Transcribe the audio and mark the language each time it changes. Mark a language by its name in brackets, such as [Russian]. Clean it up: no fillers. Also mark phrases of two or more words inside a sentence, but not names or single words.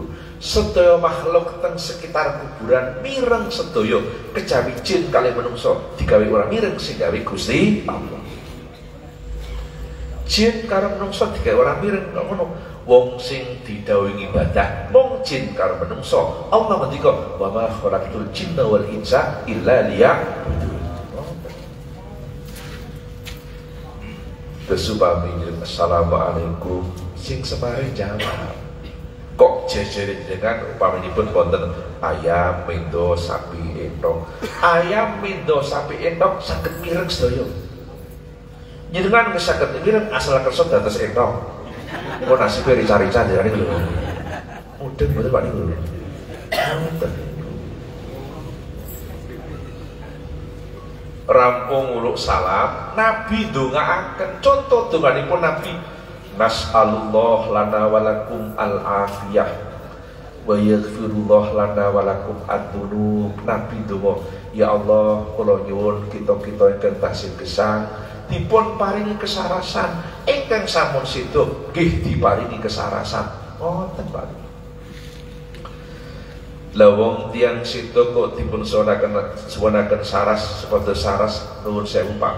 [Javanese] Sedaya makhluk teng sekitar kuburan mireng sedaya kejawi jin kalih menungso digawe ora mireng sing gawe Gusti Allah. Jin karo menungso digawe ora mireng kok ngono. Wong sing didhawuhi ibadah mung jin karo menungso. Allah ngendika [Arabic] وما خلقت الجن والإنس إلا ليعبدون. [Javanese] Kesupami assalamualaikum sing semare jawab. Kok jejere dengan upaminipun wonten ayam, mendo, sapi, endog. Ayam, mendo, sapi, endog saged mireng sedaya. Jenengan wis saged mireng asal kersa dados endog. Kok nasibe rica-rica derane lho. Mudeng mboten Pak niku. Rampung uluk salam, Nabi ndongaaken. Contoh donganipun Nabi, [Arabic] نسأل الله لنا ولكم العافية ويغفر الله لنا ولكم الذنوب. [Javanese] Nabi donga, [Arabic] يا الله [Javanese] kula nyuwun kita-kita ingkang tasih gesang dipun paringi kesarasan, ingkang sampun sedo nggih diparingi kesarasan. Ngoten Pak. Lawong tiang situ kok dipun suwanaken saras sepados saras nuwun sewu Pak.